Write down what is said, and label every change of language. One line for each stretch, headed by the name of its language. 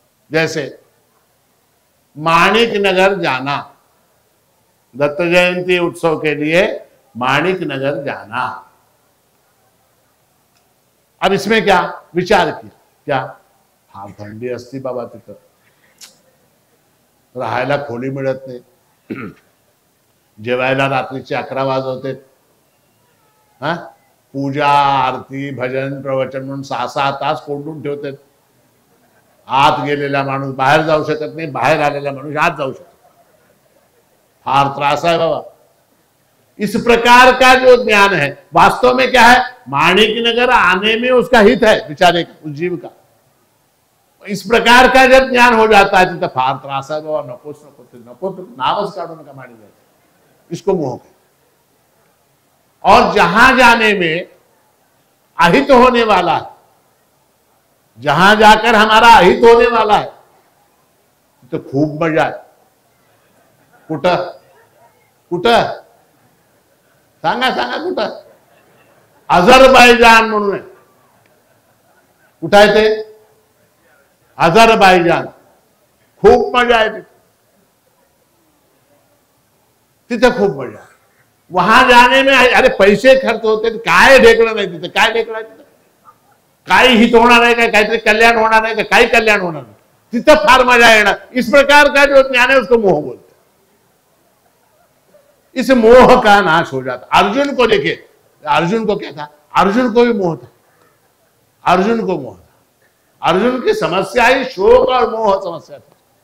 Hindi: जैसे माणिक नगर जाना, दत्त जयंती उत्सव के लिए माणिक नगर जाना। अब इसमें क्या विचार किया?
Marathi: क्या फार थंडी असती बाबा, तिथं राहायला खोली मिळत नाही, जेवायला रात्रीचे 11 वाजवते, पूजा आरती भजन प्रवचन म्हणून 6-6 तास कोंडून ठेवते। आत गेलेला माणूस बाहेर जाऊ शकत नाही, बाहेर आलेला माणूस आत जाऊ शकत। फार त्रास है बाबा।
Hindi: इस प्रकार का जो ज्ञान है वास्तव में क्या है? माणिक नगर आने में उसका हित है, बेचारे उस जीव का। इस प्रकार का जब ज्ञान हो जाता है तो
Marathi: फार त्रास है बाबा, नकोच नको नावच काढू नका माणिक नगर,
Hindi: इसको मोह कहते। और जहां जाने में अहित होने वाला है, जहां जाकर हमारा अहित होने वाला है, तो खूब मजा है।
Marathi: कुठं कुठं सांगा सांगा, कुठं? अझरबैजान म्हणून आहे। कुठं आहे ते? अझरबैजान। खूप मजा आहे तिथे, खूप मजा आहे।
Hindi: वहां जाने में अरे पैसे खर्च होते,
Marathi: काय ढेकळं नाही तिथे, काय ढेकळं आहे तिथे? काही हित होणार आहे का? काहीतरी कल्याण होणार आहे का? काही कल्याण होणार नाही, तिथं फार मजा येणार।
Hindi: इस प्रकार का जो ज्ञान है उसको मोह बोलते। इस मोह का नाश हो जाता। अर्जुन को देखिए, अर्जुन को क्या था? अर्जुन को भी मोह था, अर्जुन को मोह था। अर्जुन की समस्या ही शोक और मोह समस्या थी।